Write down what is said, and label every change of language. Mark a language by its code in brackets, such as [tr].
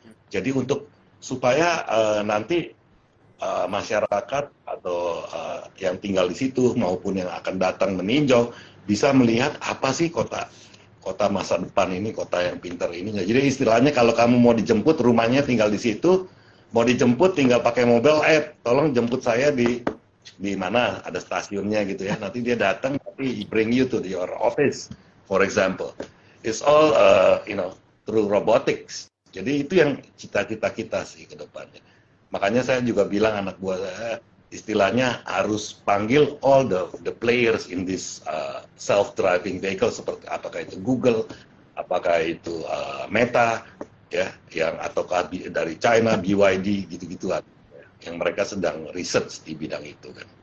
[id] Jadi supaya nanti masyarakat atau yang tinggal di situ maupun yang akan datang meninjau bisa melihat apa sih kota masa depan ini, kota yang pintar ini. Jadi istilahnya kalau kamu mau dijemput, rumahnya tinggal di situ, mau dijemput tinggal pakai mobile app, tolong jemput saya di mana ada stasiunnya gitu ya. Nanti dia datang, tapi [en] bring you to your office, for example. It's all through robotics. [id] Jadi itu yang cita-cita kita sih ke depannya. Makanya saya juga bilang anak buah saya, istilahnya harus panggil [en] all the players in this self-driving vehicle, [id] seperti apakah itu Google, apakah itu Meta, ya, yang ataukah dari China, BYD, gitu-gituan, yang mereka sedang research di bidang itu kan.